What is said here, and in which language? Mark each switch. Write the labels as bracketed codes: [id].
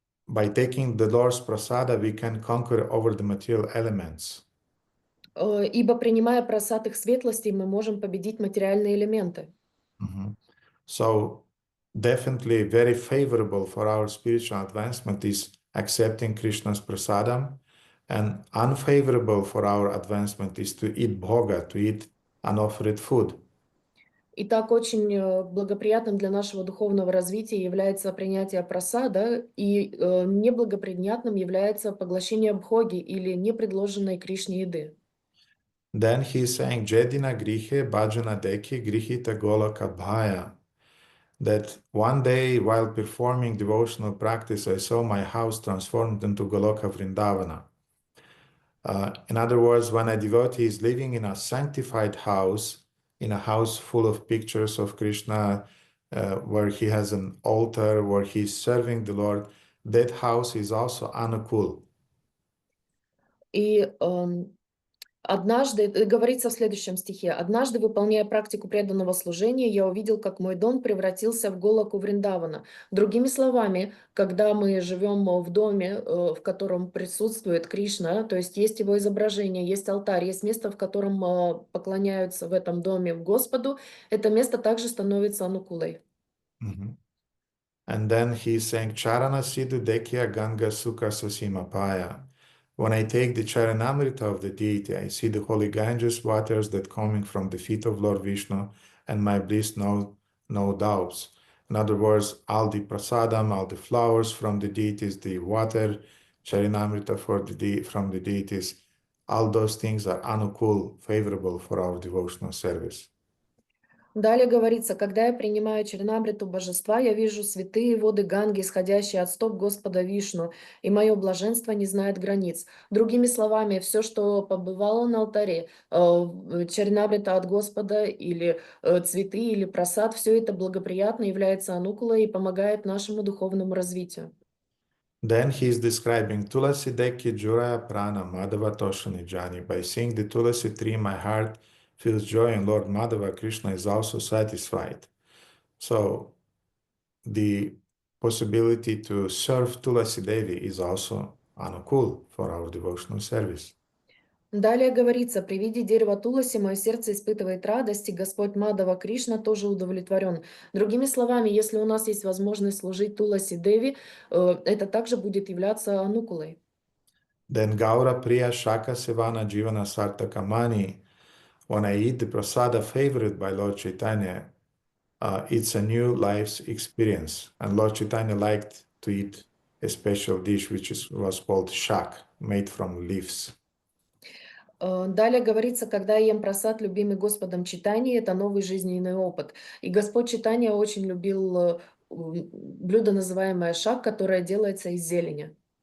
[en] By taking the Lord's prasada, we can conquer over the material elements. [ru] Ибо принимая просад их светлости, мы можем победить материальные элементы. [en] So definitely very favorable for our spiritual advancement is accepting Krishna's prasadam, and unfavorable for our advancement is to eat bhoga, to eat unoffered food. [ru] Итак, очень благоприятным для нашего духовного развития является принятие прасада, и неблагоприятным является поглощение бхоги или непредложенной Кришне еды. [en] Then he is saying, [bn] Jedina grihe bhajana deki grihita golaka bhaya. [en] That one day while performing devotional practice, I saw my house transformed into Goloka Vrindavana. In other words, when a devotee is living in a sanctified house, in a house full of pictures of Krishna, where he has an altar, where he is serving the Lord, that house is also anukul. [ru] И однажды, говорится в следующем стихе, «Однажды, выполняя практику преданного служения, я увидел, как мой дом превратился в Голаку Вриндавана». Другими словами, когда мы живем в доме, в котором присутствует Кришна, то есть есть его изображение, есть алтарь, есть место, в котором поклоняются в этом доме Господу, это место также становится анукулой. [en] And then he is saying, [bn] Charana Sidhu Dekya Ganga Sukha Susima Paya. [en] When I take the Charanamrita of the deity, I see the holy Ganges waters that coming from the feet of Lord Vishnu, and my bliss no doubts. In other words, all the prasadam, all the flowers from the deities, the water, Charanamrita from the deities, all those things are anukul, favorable for our devotional service. [ru] Далее говорится, когда я принимаю Чарнамриту божества, я вижу святые воды Ганги, исходящие от стоп Господа Вишну, и мое блаженство не знает границ. Другими словами, все, что побывало на алтаре, Чарнамрита от Господа, или цветы, или просад, все это благоприятно является анукулой и помогает нашему духовному развитию. [en] Then he is describing [bn] Tulasi Deki Juraya Prana Madhava Toshani Jani. [en] By seeing the Tulasi tree, my heart feels joy, and Lord Madhava Krishna is also satisfied. So the possibility to serve Tulasi Devi is also anukul for our devotional service. [ru] Далее говорится, при виде дерева Туласи мое сердце испытывает радость, и Господь Мадава Кришна тоже удовлетворен. Другими словами, если у нас есть возможность служить Туласи Деви, это также будет являться анукулой. [bn] Then Gaura Priya Shaka Sevana Jivana Sartaka Mani. [en] When I eat the prasada favored by Lord Chaitanya, it's a new life's experience. And Lord Chaitanya liked to eat a special dish which was called shak, made from leaves. [ru] Далее говорится, когда я ем прасад, любимый Господом Чайтаньи, это новый жизненный опыт. И Господь Чайтанья очень любил блюдо, называемое шак, которое делается из зелени.